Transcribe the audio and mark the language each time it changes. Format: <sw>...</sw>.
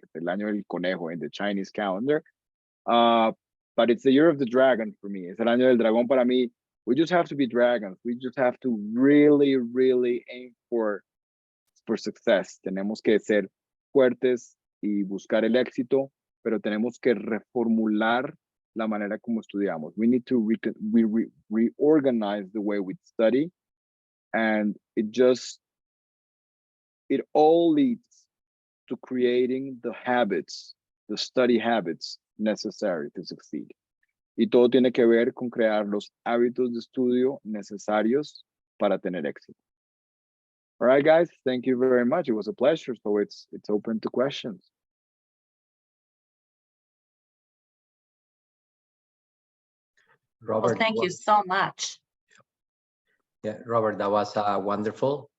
<es>Es el año del conejo</es> <en>in the Chinese calendar. But it's the year of the dragon for me.</en> <es>Es el año del dragón para mí.</es> <en>We just have to be dragons. We just have to really, really aim for success.</en> <es>Tenemos que ser fuertes y buscar el éxito, pero tenemos que reformular la manera como estudiamos.</es> <en>We need to reorganize the way we study, and it all leads to creating the habits, the study habits necessary to succeed.</en> <es>Y todo tiene que ver con crear los hábitos de estudio necesarios para tener éxito.</es> <en>All right, guys, thank you very much. It was a pleasure. So it's open to questions. Robert, Well, thank you so much. Yeah, Robert, that was a wonderful</en>